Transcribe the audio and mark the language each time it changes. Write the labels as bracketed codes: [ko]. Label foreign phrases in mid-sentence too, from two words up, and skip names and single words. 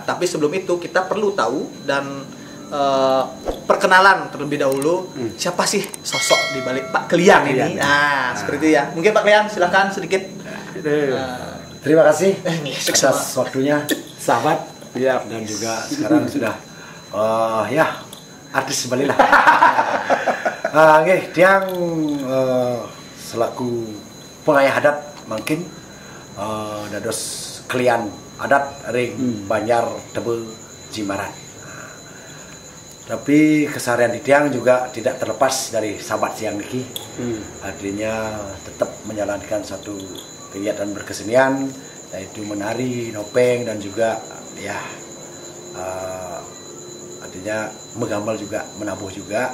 [id] Tapi sebelum itu kita perlu tahu dan perkenalan terlebih dahulu siapa sih sosok di balik Pak Klian ini. Nah, seperti itu ya. Mungkin Pak Klian silakan sedikit. Terima kasih atas waktunya sahabat. Ya, dan juga sekarang sudah ya artis kembali lah. [ban] Tiang selaku pengayah adat mungkin dados kalian adat ring Banjar Tebe Jimaran. [id] Tapi keseharian di tiang juga tidak terlepas dari sahabat siang niki. Artinya tetap menjalankan satu kegiatan berkesenian, yaitu menari, nopeng, dan juga ya artinya menggambar juga, menabuh juga.